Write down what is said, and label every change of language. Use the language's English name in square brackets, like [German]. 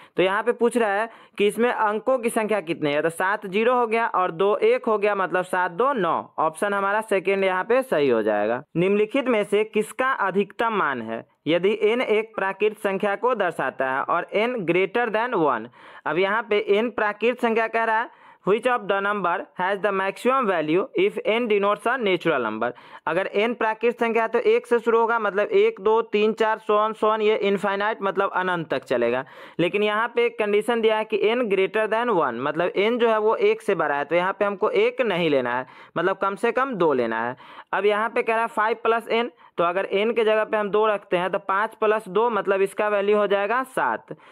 [Hindi] तो यहाँ पे पूछ रहा है कि इसमें अंकों की संख्या कितनी है, तो 7 0 हो गया और 2 1 हो गया, मतलब 7 2 9। ऑप्शन हमारा सेकेंड यहाँ पे सही हो जाएगा। निम्नलिखित में से किसका अधिकतम मान है यदि n एक प्राकृत संख्या को दर्शाता है और n ग्रेटर देन 1। अब यहाँ पे n प्राकृत संख्या कह रहा है [English] Which of the number has the maximum value if n denotes a natural number। [Hindi] अगर n प्राकृत संख्या है तो 1 से शुरू होगा, मतलब 1 2 3 4 सो ऑन, ये इनफाइनाइट मतलब अनंत तक चलेगा। लेकिन यहाँ पे एक कंडीशन दिया है कि n ग्रेटर देन 1, मतलब n जो है वो 1 से बड़ा है, तो यहाँ पे हमको 1 नहीं लेना है, मतलब कम से कम 2 लेना है। अब यहाँ पे कह रहा है 5 + n, तो अगर n के जगह पे हम 2 रखते हैं तो 5 + 2 मतलब इसका वैल्यू हो जाएगा 7।